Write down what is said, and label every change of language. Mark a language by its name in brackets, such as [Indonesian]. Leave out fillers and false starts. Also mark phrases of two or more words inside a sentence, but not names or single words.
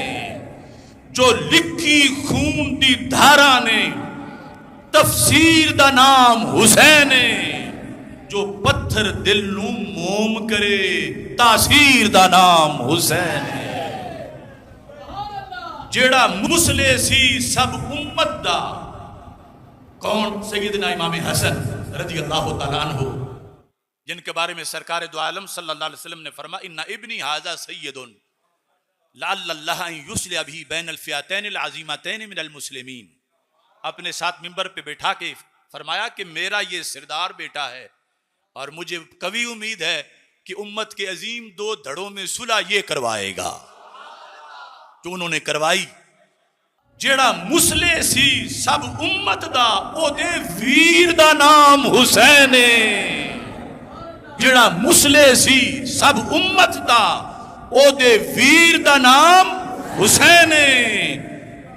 [Punjabi] جو لکھی خون دی دھارا نے تفسیر دا نام حسین ہے. جو پتھر دل نوں موم کرے تاثیر دا نام حسین ہے. جیہڑا مصلح سی سب امت دا، کون? [Arabic] سيدنا إمام حسن رضي الله تعالى عنه, [Hindi] जिनके बारे में सरकार दो आलम [Arabic] صلى الله عليه وسلم [Hindi] ने फरमा, [Arabic] إن ابني هذا سيد لعل الله أن يصلح به بين الفئتين عظيمتين من المسلمين. [Hindi] अपने साथ मिंबर पे बैठा के फरमाया कि मेरा ये सरदार बेटा है और मुझे कभी उम्मीद है कि उम्मत के अजीम दो धड़ों में सुलह ये करवाएगा, जो उन्होंने करवाई। [Punjabi] جیہڑا مصلح سی سب امت دا، اوہدے ویر دا نام حسین ہے. جیہڑا مصلح سی سب امت دا، اوہدے ویر دا نام حسین ہے.